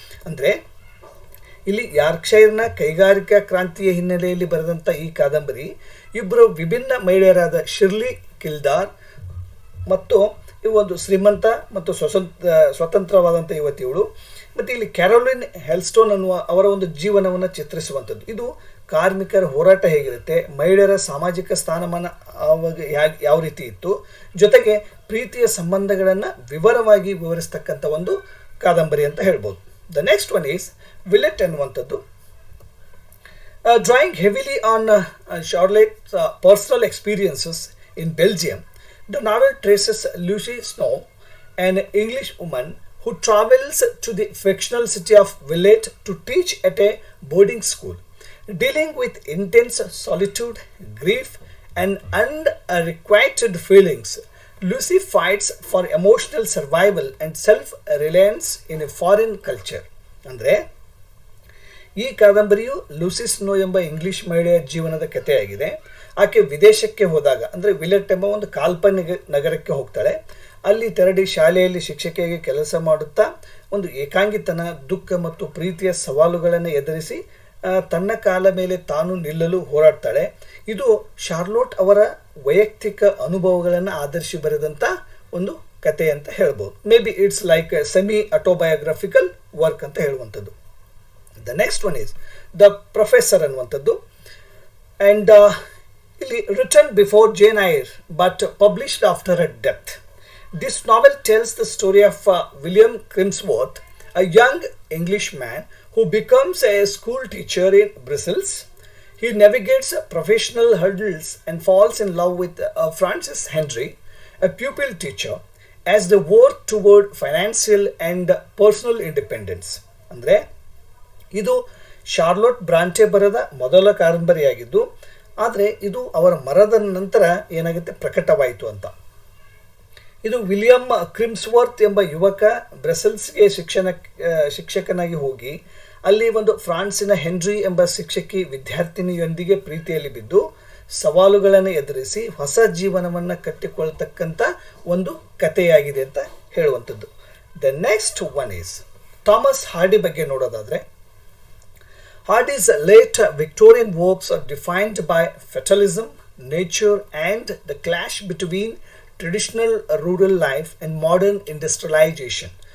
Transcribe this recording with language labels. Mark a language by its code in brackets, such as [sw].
[kn] ಅಂದರೆ ಇಲ್ಲಿ ಯಾರ್ಕ್ಷೈರ್ನ ಕೈಗಾರಿಕಾ ಕ್ರಾಂತಿಯ ಹಿನ್ನೆಲೆಯಲ್ಲಿ ಬರೆದಂಥ ಈ ಕಾದಂಬರಿ ಇಬ್ಬರು ವಿಭಿನ್ನ ಮಹಿಳೆಯರಾದ ಶಿರ್ಲಿ ಕಿಲ್ಡಾರ್ ಮತ್ತು ಇವು ಒಂದು ಶ್ರೀಮಂತ ಮತ್ತು ಸ್ವತಂತ್ರವಾದಂಥ ಯುವತಿಗಳು, ಮತ್ತು ಇಲ್ಲಿ ಕ್ಯಾರೋಲಿನ್ ಹೆಲ್ಸ್ಟೋನ್ ಅನ್ನುವ ಅವರ ಒಂದು ಜೀವನವನ್ನು ಚಿತ್ರಿಸುವಂಥದ್ದು. ಇದು ಕಾರ್ಮಿಕರ ಹೋರಾಟ ಹೇಗಿರುತ್ತೆ, ಮಹಿಳೆಯರ ಸಾಮಾಜಿಕ ಸ್ಥಾನಮಾನ ಆವಾಗ ಯಾವ ರೀತಿ ಇತ್ತು, ಜೊತೆಗೆ ಪ್ರೀತಿಯ ಸಂಬಂಧಗಳನ್ನು ವಿವರವಾಗಿ ವಿವರಿಸ್ತಕ್ಕಂಥ ಒಂದು ಕಾದಂಬರಿ ಅಂತ ಹೇಳ್ಬೋದು. [en] the next one is Villette [kn] ಅನ್ನುವಂಥದ್ದು. [en] Drawing heavily on Charlotte's personal experiences in Belgium, the novel traces Lucy Snow, an English woman who travels to the fictional city of Villette to teach at a boarding school. Dealing with intense solitude, grief, and unrequited feelings, Lucy fights for emotional survival and self-reliance in a foreign culture. [kn] ಅಂದರೆ ಈ ಕಾದಂಬರಿಯು Lucy snow ಎಂಬ English ಮಹಿಳೆಯ ಜೀವನದ ಕಥೆಯಾಗಿದೆ. ಆಕೆ ವಿದೇಶಕ್ಕೆ ಹೋದಾಗ, ಅಂದರೆ ವಿಲೆಟ್ ಎಂಬ ಒಂದು ಕಾಲ್ಪನಿಕ ನಗರಕ್ಕೆ ಹೋಗ್ತಾಳೆ. ಅಲ್ಲಿ ತೆರಳಿ ಶಾಲೆಯಲ್ಲಿ ಶಿಕ್ಷಕಿಯಾಗಿ ಕೆಲಸ ಮಾಡುತ್ತಾ ಒಂದು ಏಕಾಂಗಿತನ, ದುಃಖ ಮತ್ತು ಪ್ರೀತಿಯ ಸವಾಲುಗಳನ್ನು ಎದುರಿಸಿ ತನ್ನ ಕಾಲ ಮೇಲೆ ತಾನು ನಿಲ್ಲಲು ಹೋರಾಡ್ತಾಳೆ. ಇದು ಶಾರ್ಲೋಟ್ ಅವರ ವೈಯಕ್ತಿಕ ಅನುಭವಗಳನ್ನು ಆಧರಿಸಿ ಬರೆದಂಥ ಒಂದು ಕತೆ ಅಂತ ಹೇಳ್ಬೋದು. [en] maybe it's like semi autobiographical work [kn] ಅಂತ ಹೇಳುವಂಥದ್ದು. [en] the next one is the professor [kn] ಅನ್ನುವಂಥದ್ದು. [en] and [kn] ಇಲ್ಲಿ [en] Return before Jane Eyre but published after a death. This novel tells the story of William Crimsworth, a young Englishman who becomes a school teacher in Brussels. He navigates professional hurdles and falls in love with Francis Henry, a pupil teacher, as they work toward financial and personal independence. [kn] ಅಂದರೆ ಇದು ಶಾರ್ಲೋಟ್ Brontë ಬರೆದ ಮೊದಲ ಕಾದಂಬರಿಯಾಗಿದ್ದು, ಆದರೆ ಇದು ಅವರ ಮರಣದ ನಂತರ ಏನಾಗುತ್ತೆ ಪ್ರಕಟವಾಯಿತು ಅಂತ. ಇದು ವಿಲಿಯಂ ಕ್ರಿಮ್ಸ್ವರ್ತ್ ಎಂಬ ಯುವಕ ಬ್ರಸೆಲ್ಸ್ಗೆ ಶಿಕ್ಷಕನಾಗಿ ಹೋಗಿ ಅಲ್ಲಿ ಒಂದು ಫ್ರಾನ್ಸಿನ ಹೆನ್ರಿ ಎಂಬ ಶಿಕ್ಷಕಿ ವಿದ್ಯಾರ್ಥಿನಿಯೊಂದಿಗೆ ಪ್ರೀತಿಯಲ್ಲಿ ಬಿದ್ದು ಸವಾಲುಗಳನ್ನು ಎದುರಿಸಿ ಹೊಸ ಜೀವನವನ್ನು ಕಟ್ಟಿಕೊಳ್ತಕ್ಕಂಥ ಒಂದು ಕಥೆಯಾಗಿದೆ ಅಂತ ಹೇಳುವಂಥದ್ದು. [en] the next one is Thomas Hardy [kn] ಬಗ್ಗೆ ನೋಡೋದಾದರೆ, [en] Hardy's late Victorian works are defined by fatalism, nature, and the clash between traditional rural life and modern industrialization.